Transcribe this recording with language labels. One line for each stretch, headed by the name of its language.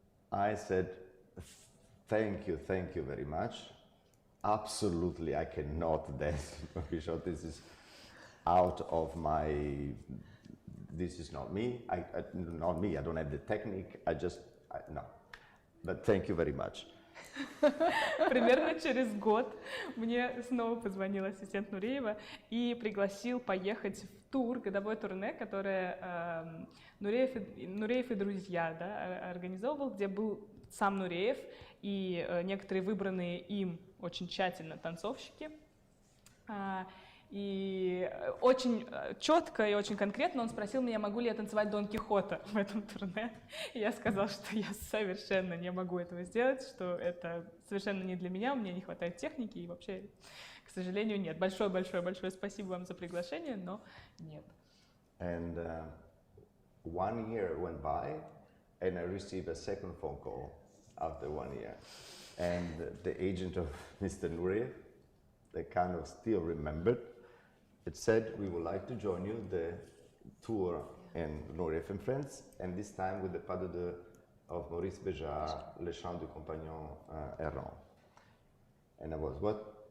English: I said, thank you very much. Absolutely, I cannot dance Don Quixote. This is out of my, this is not me. Not me, I don't have the technique. No. But thank you very much.
Russian: Примерно через год мне снова позвонил ассистент Нуреева и пригласил поехать в тур, годовое турне, которое Нуреев и друзья, да, организовывал, где был сам Нуреев и некоторые выбранные им очень тщательно танцовщики. И очень четко и очень конкретно он спросил меня, могу ли я танцевать Дон Кихота в этом турне. И я сказала, что я совершенно не могу этого сделать, что это совершенно не для меня, у меня не хватает техники, и вообще, к сожалению, нет. Большое спасибо вам за приглашение, но нет.
English: And 1 year went by, and I received a second phone call after 1 year. And the agent of Mr. Nureyev, they kind of still remembered, it said, we would like to join you the tour in Nureyev and Friends, and this time with the pas de deux of Maurice Béjart, Le Chant du Compagnon Errant. And I was, what?